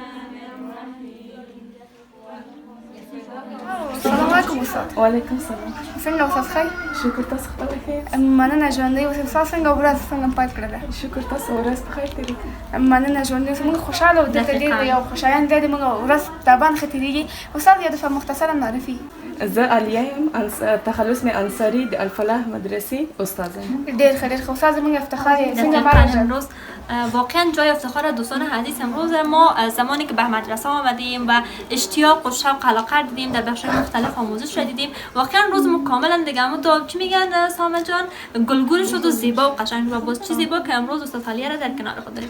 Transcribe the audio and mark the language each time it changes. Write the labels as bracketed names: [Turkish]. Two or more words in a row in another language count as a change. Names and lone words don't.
[Arabic] سلام علیکم [Pashto] استاد. [Arabic] وعلیکم السلام. [Pashto] څنګه اوسه ښه؟ شکر تاسو خپل خیر. مننه ژوندی اوسه. ستا څنګه ورځ څنګه پیل کړله؟ شکر تاسو ورځ په خیر تیرې کړه. مننه ژوندی اوسه. موږ خوشحاله او دلته ډېر یو خوشحالیان دی موږ ورځ طبعا ښه تېرېږي. استاد یا دفعه مختصرا معرفي. زه علیه یم، تخلص مې انصاری د الفلاح مدرسې استاد یم. ډېر ښه ډېر ښه. استاد زموږ افتخار یې. څنګه دقیقاً مراجع؟ [Persian] امروز واقعا جای افتخار دوستان عزیز امروز ما زمانی که به مدرسه آمدیم و اشتیاق و شوق علاقه دیدیم در بخش مختلف آموزش را دیدیم، واقعا روز ما کاملا دیگه چی میگن سامه جان گلگل شد و زیبا و قشنگ و باز چی زیبا که امروز استاد علیه را در کنار خود داریم.